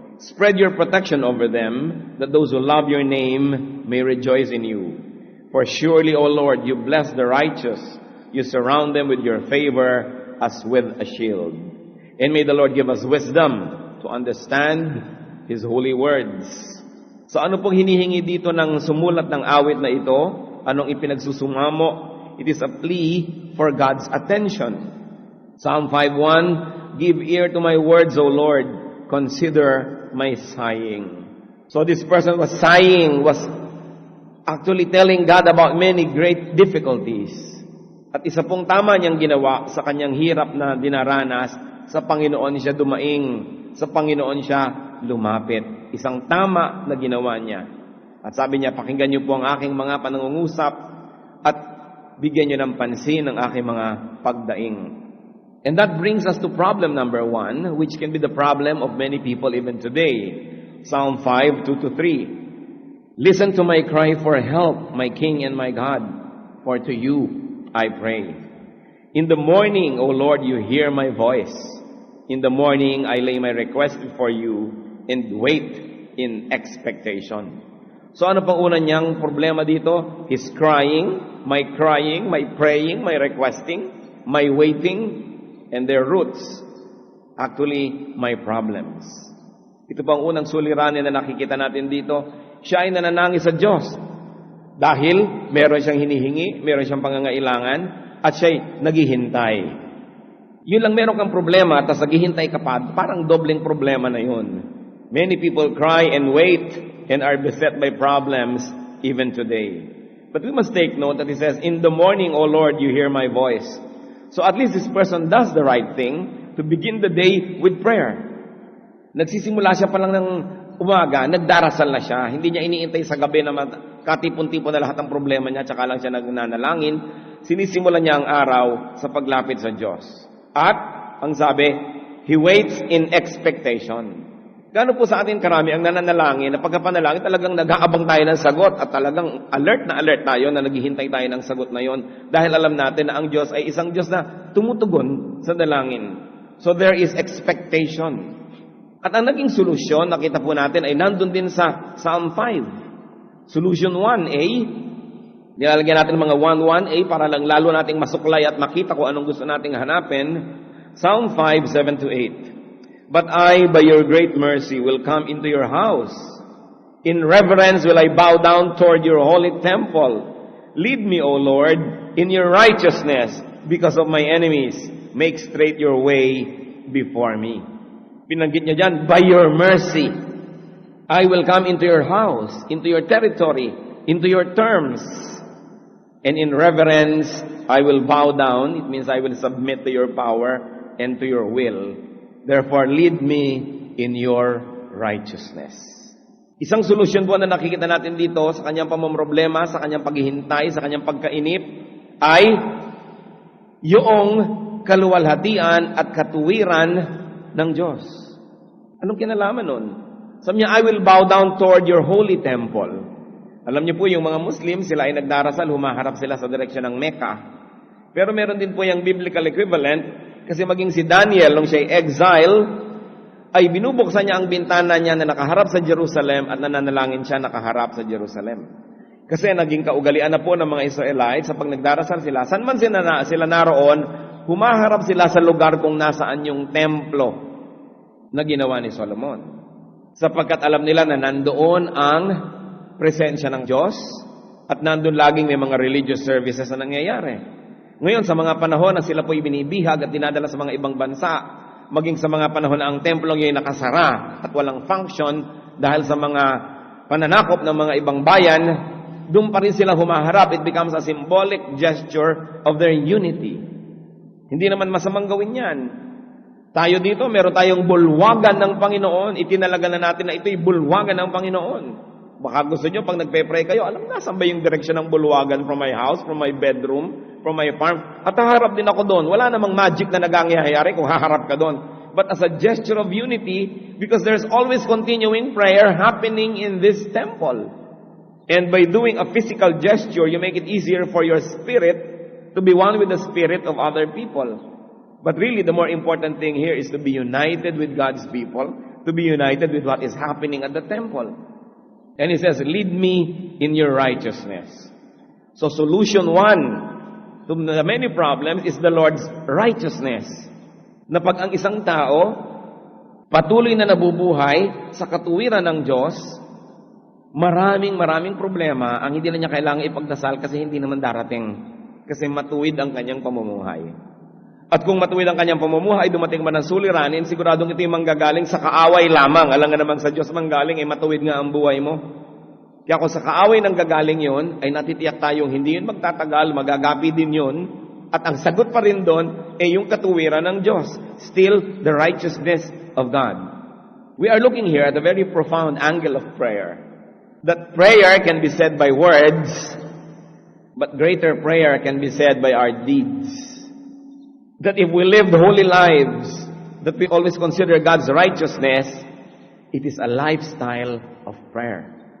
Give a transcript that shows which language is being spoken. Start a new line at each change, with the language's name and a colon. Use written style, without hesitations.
English: Spread your protection over them, that those who love your name may rejoice in you. For surely, O Lord, you bless the righteous. You surround them with your favor as with a shield. And may the Lord give us wisdom to understand His holy words.
Filipino: So ano pong hinihingi dito ng sumulat ng awit na ito? Anong ipinagsusumamo?
English: It is a plea for God's attention. Psalm 5:1, give ear to my words, O Lord. Consider my sighing. So this person was sighing, was actually telling God about many great difficulties.
Filipino: At isa pong tama niyang ginawa sa kanyang hirap na dinaranas, sa Panginoon siya dumaing, sa Panginoon siya lumapit. Isang tama na ginawa niya. At sabi niya, pakinggan niyo po ang aking mga panangungusap at bigyan niyo ng pansin ang aking mga pagdaing.
English: And that brings us to problem number 1, which can be the problem of many people even today. Psalm 5, 2-3. Listen to my cry for help, my King and my God, for to you I pray. In the morning, O Lord, you hear my voice. In the morning, I lay my request before you and wait in expectation. So
Filipino: ano pang una niyang problema dito?
English: His crying, my praying, my requesting, my waiting, and their roots, actually, my problems.
Filipino: Ito pang unang suliranin na nakikita natin dito. Siya ay nananangis sa Diyos. Dahil meron siyang hinihingi, meron siyang pangangailangan, at siya'y naghihintay. Yun lang meron kang problema, at naghihintay ka pa, parang dobleng problema na yun.
English: Many people cry and wait and are beset by problems even today. But we must take note that it says, in the morning, O Lord, you hear my voice. So at least this person does the right thing to begin the day with prayer.
Filipino: Nagsisimula siya pa lang ng umaga, nagdarasal na siya. Hindi niya iniintay sa gabi na katipon-tipon na lahat ng problema niya, tsaka lang siya nagnanalangin. Sinisimulan niya ang araw sa paglapit sa Diyos. At, ang sabi,
English: he waits in expectation.
Filipino: Gaano po sa atin karami ang nananalangin na pagkapanalangin talagang nag-aabang tayo ng sagot at talagang alert tayo na naghihintay tayo ng sagot na yon dahil alam natin na ang Diyos ay isang Diyos na tumutugon sa dalangin.
English: So there is expectation.
Filipino: At ang naging solusyon, nakita po natin, ay nandun din sa Psalm 5. Solution 1a, nilalagyan natin mga 1a para lang lalo nating masuklay at makita kung anong gusto nating hanapin.
English: Psalm 5, 7-8. But I, by your great mercy, will come into your house. In reverence will I bow down toward your holy temple. Lead me, O Lord, in your righteousness because of my enemies. Make straight your way before me.
Filipino: Binanggit niya dyan,
English: by your mercy, I will come into your house, into your territory, into your terms. And in reverence, I will bow down. It means I will submit to your power and to your will. Therefore, lead me in your righteousness.
Filipino: Isang solusyon po na nakikita natin dito sa kanyang pamamroblema, sa kanyang paghihintay, sa kanyang pagkainip, ay yung kaluwalhatian at katuwiran ng Diyos. Anong kinalaman nun? Sabi niya,
English: I will bow down toward your holy temple.
Filipino: Alam niyo po, yung mga Muslim, sila ay nagdarasal, humaharap sila sa direksyon ng Mecca. Pero meron din po yung biblical equivalent, kasi maging si Daniel, nung siya ay exile, ay binubuksan niya ang bintana niya na nakaharap sa Jerusalem at nananalangin siya nakaharap sa Jerusalem. Kasi naging kaugalian na po ng mga Israelites sa pag nagdarasal sila, saan man sila naroon, humaharap sila sa lugar kung nasaan yung templo na ginawa ni Solomon. Sapagkat alam nila na nandoon ang presensya ng Diyos at nandoon laging may mga religious services na nangyayari. Ngayon, sa mga panahon na sila po'y binibihag at dinadala sa mga ibang bansa, maging sa mga panahon na ang templong yun nakasara at walang function dahil sa mga pananakop ng mga ibang bayan, doon pa rin sila humaharap.
English: It becomes a symbolic gesture of their unity.
Filipino: Hindi naman masamang gawin yan. Tayo dito, meron tayong bulwagan ng Panginoon. Itinalaga na natin na ito'y bulwagan ng Panginoon. Baka gusto nyo, pag nagpe-pray kayo, alam na, saan ba yung direksyon ng bulwagan
English: from my house, from my bedroom, from my farm?
Filipino: At haharap din ako doon. Wala namang magic na nagangyayari kung haharap ka doon.
English: But as a gesture of unity, because there's always continuing prayer happening in this temple. And by doing a physical gesture, you make it easier for your spirit to be one with the spirit of other people. But really, the more important thing here is to be united with God's people, to be united with what is happening at the temple. And he says, lead me in your righteousness. So solution 1 to the many problems is the Lord's righteousness.
Filipino: Na pag ang isang tao patuloy na nabubuhay sa katuwiran ng Diyos, maraming problema ang hindi na niya kailangan ipagdasal kasi hindi naman darating. Kasi matuwid ang kanyang pamumuhay. At kung matuwid ang kanyang pamumuhay, dumating man ang suliranin, siguradong ito yung manggagaling sa kaaway lamang. Alam nga naman sa Diyos manggaling, matuwid nga ang buhay mo. Kaya kung sa kaaway nang gagaling yon, ay natitiyak tayong hindi yun magtatagal, magagapi din yun. At ang sagot pa rin doon, yung katuwiran ng Diyos.
English: Still, the righteousness of God. We are looking here at a very profound angle of prayer. That prayer can be said by words, but greater prayer can be said by our deeds. That if we live holy lives, that we always consider God's righteousness, it is a lifestyle of prayer.